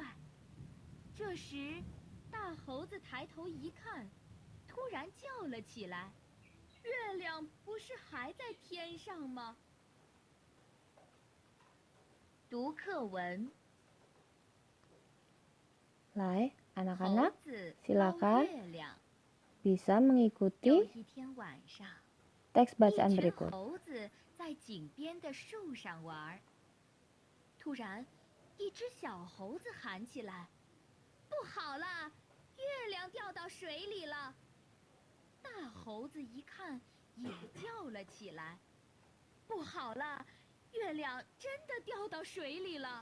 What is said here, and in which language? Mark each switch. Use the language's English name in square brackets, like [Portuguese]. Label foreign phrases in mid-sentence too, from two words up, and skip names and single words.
[Chinese] 这时，大猴子抬头一看，突然叫了起来：“月亮不是还在天上吗？” 读课文。 [Indonesian] 来 ，anak-anak silakan bisa mengikuti teks bacaan berikut. [Chinese] 猴子在井边的树上玩，突然，一只小猴子喊起来：“不好了，月亮掉到水里了！” 大猴子一看，也叫了起来：“不好了，月亮真的掉到水里了！”